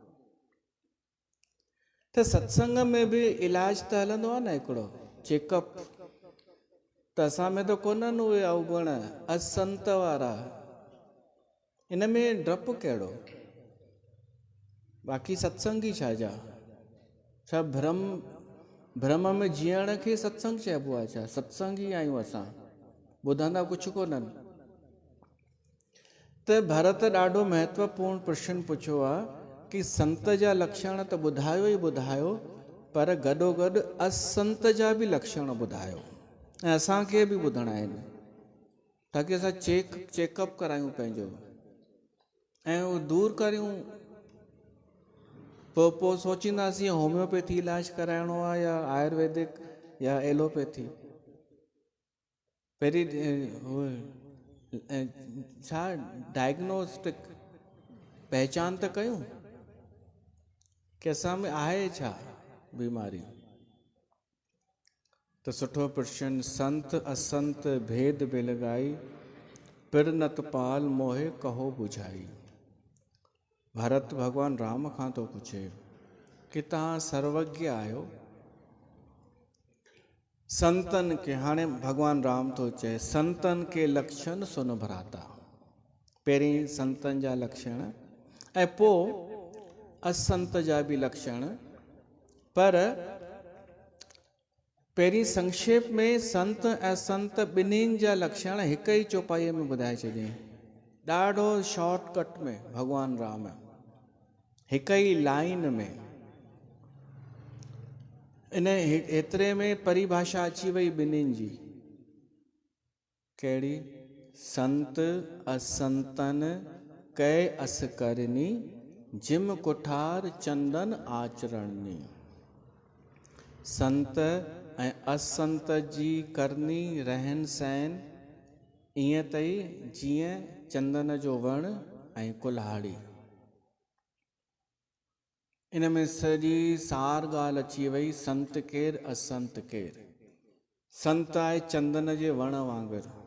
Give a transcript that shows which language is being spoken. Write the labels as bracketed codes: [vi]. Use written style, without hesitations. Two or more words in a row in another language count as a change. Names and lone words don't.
[sd] त सत्संग में बि इलाज त हलंदो आहे न हिकिड़ो चेकअप, त असां में त कोन्हनि उहे अवगुण असंत वारा, इन में डपु कहिड़ो। बाक़ी सत्संगी छा जा, छा भ्रम में जीअण खे सत्संग चइबो आहे छा। सत्संगी आहियूं असां, ॿुधंदा कुझु कोन्हनि। त भरत ॾाढो महत्वपूर्ण प्रश्न पुछियो आहे कि संत जा लक्षण त ॿुधायो ई ॿुधायो, पर गॾोगॾु असंत जा बि लक्षण ॿुधायो, ऐं असांखे बि ॿुधणा आहिनि, ताकी असां चेकअप करायूं पंहिंजो ऐं उहो दूरि करियूं। पोइ सोचींदासीं होम्योपैथी इलाज कराइणो आहे या आयुर्वेदिक या एलोपैथी। पहिरीं छा डायग्नोस्टिक पहचान त कयूं कि असां में आहे छा बीमारी। त सुठो प्रश्न, [awa] संत असंत भेद बिलगाई, पिरनत पाल मोहे कहो बुझाई। [sd] भरत भगवान राम खां थो पुछे कि तव्हां सर्वज्ञ आहियो, संतन के, हाणे भगवान राम थो चए [awa] संतन के लक्षण सुन भराता। [sd] पहिरीं संतन जा लक्षण ऐं पोइ असंत जा बि लक्षण, पर पहिरीं संक्षेप में संत ऐं संत ॿिन्हिनि जा लक्षण हिक ई चौपाईअ में ॿुधाए छॾियईं, ॾाढो शॉर्टकट में। भगवान राम हिक ई लाइन में, इन एतिरे में परिभाषा अची वई ॿिन्हिनि जी, कहिड़ी, [awa] संत असंतन कै अस करनी, जिम कुठार चंदन आचरणनी। [sd] संत ऐं असंत जी करनी रहन सहन ईअं अथई जीअं चंदन जो वण ऐं कुल्हाड़ी। इन में सॼी सार ॻाल्हि अची वई, संत केरु असंत केरु। संत आहे चंदन जे वण वांगुरु।